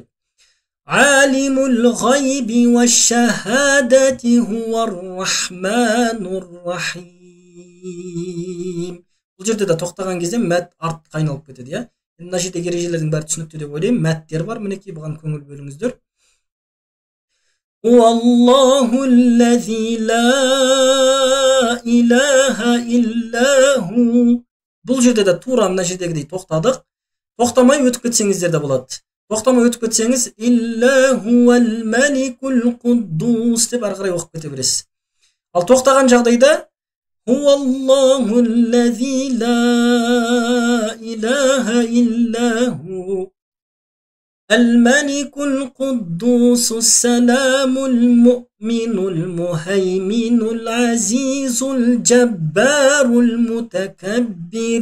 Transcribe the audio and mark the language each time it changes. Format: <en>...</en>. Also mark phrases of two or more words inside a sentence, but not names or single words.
<ar>عالم الغيب والشهادة هو الرحمن الرحيم.</ar> <kk>Бұл жерде де тоқтаған кезде мәт артқа айналып кетеді, я? Мына жерде ережелердің бәрі түсінікті деп ойлаймын. Мәттер бар, мінекей, бұған көңіл бөліңіздер.</kk> <ar>هو الله الذي لا إله إلا هو.</ar> <kk>Бұл жерде де тура мына жердегідей тоқтадық. Тоқтамай өтіп кетсеңіздер де болады. Тоқтамай өтіп кетсеңіз</kk> <ar>إلا هو الملك القدوس</ar> <kk>деп ары қарай оқып кете бересіз. Ал тоқтаған жағдайда</kk> <ar>هو الله الذي لا إله إلا هو الملك القدوس السلام المؤمن العزيز الجبار المتكبر.</ar>